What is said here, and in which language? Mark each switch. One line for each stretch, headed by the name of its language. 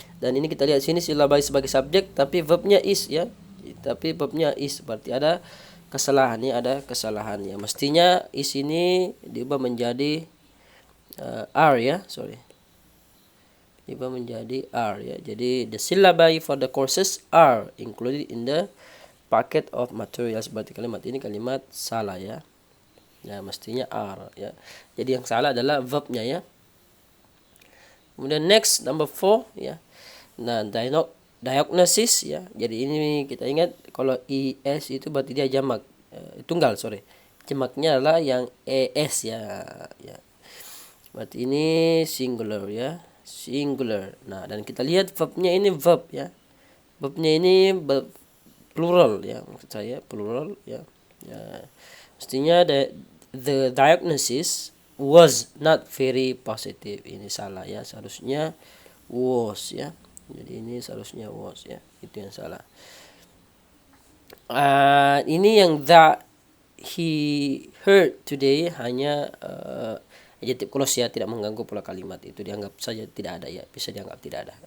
Indonesian: Dan ini kita lihat sini silabai sebagai subjek, tapi verbnya is ya. Tapi verbnya is, berarti ada kesalahan ya, ada kesalahan ya. Mestinya is ini diubah menjadi are ya, sorry. Diubah menjadi are ya.
English: Jadi the syllabi for the courses are included in the packet of materials.
Indonesian: Berarti kalimat ini kalimat salah ya. Ya, mestinya are ya. Jadi yang salah adalah verbnya ya. Kemudian
English: next number 4
Indonesian: ya. Nah, diagnosis ya. Jadi ini kita ingat kalau is itu berarti dia jamak, tunggal, sorry. Jamaknya adalah yang es ya. Ya. Berarti ini singular ya. Singular. Nah, dan kita lihat verbnya ini verb ya. Verbnya ini plural ya, maksud saya plural ya. Ya.
English: Mestinya the diagnosis was not very positive.
Indonesian: Ini salah ya, seharusnya was ya. Jadi ini seharusnya was ya. Itu yang salah. Ini yang
English: that he heard today
Indonesian: hanya adjektif clause ya, tidak mengganggu pola kalimat, itu dianggap saja tidak ada ya, bisa dianggap tidak ada.